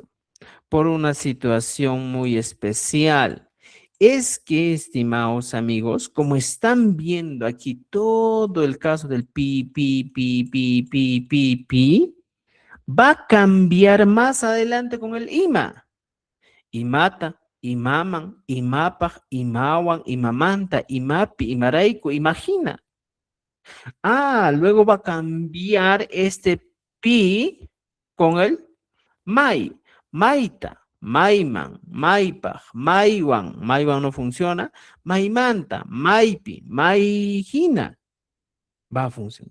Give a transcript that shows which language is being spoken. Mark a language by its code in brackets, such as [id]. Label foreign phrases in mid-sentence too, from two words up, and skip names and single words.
[es] Por una situación muy especial. Es que, estimados amigos, como están viendo aquí todo el caso del pi, va a cambiar más adelante con el ima. [qu] Imata, imaman, imapaj, imawan, imamanta, imapi, imaraico, imagina. [es] Luego va a cambiar este pi con el mai. [qu] Maita, Maiman, Maipaj, Maiwan, Maiwan [es] no funciona, [qu] Maimanta, Maipi, Maijina, [es] va a funcionar.